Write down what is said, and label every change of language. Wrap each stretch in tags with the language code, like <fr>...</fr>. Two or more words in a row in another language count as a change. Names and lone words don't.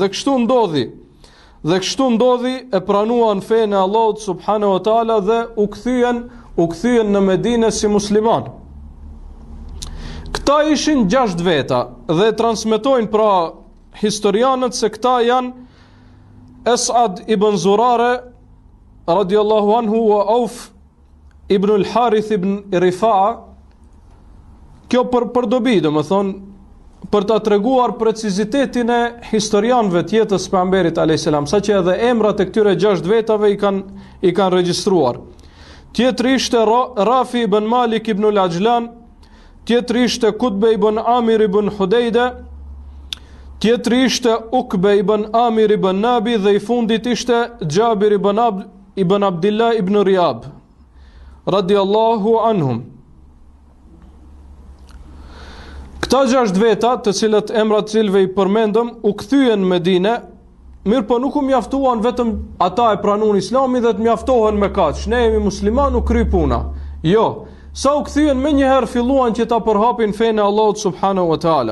<sq>Dhe kështu ndodhi, e pranuan fenë e Allahut</sq> <ar>سبحانه وتعالى</ar> <sq>dhe u kthyen në Medinë si musliman. Këta ishin 6 veta dhe transmetojnë pra historianët se këta janë Esad ibn Zurare</sq> <ar>رضي الله عنه</ar> <sq>wa Auf ibn al-Harith ibn Rifa'a. Kjo për dobi, do më thonë, për ta treguar precizitetin e historianëve të jetës pejgamberit</sq> <ar>عليه السلام,</ar> <sq>saqë edhe emrat e këtyre 6 vetave i kanë regjistruar. Tjetri ishte Rafi ibn Malik ibn al-Ajlan, tjetri ishte Kutbe ibn Amir ibn Hudejde, tjetri ishte Ukbe ibn Amir ibn Nabi dhe i fundit ishte Gjabir ibn Abdillah ibn Riyab</sq> <ar>رضي الله عنهم.</ar> <sq>Këta 6 veta, të cilët emrat cilve i përmendëm, u kthyen në Medinë, mirë po nuk u mjaftuan vetëm ata e pranuan Islamin dhe të mjaftohen me kaq, ne jemi musliman, u kry puna. Jo, sa u kthyen më njëherë filluan që ta përhapin fenë e Allahut</sq> <ar>سبحانه وتعالى.</ar>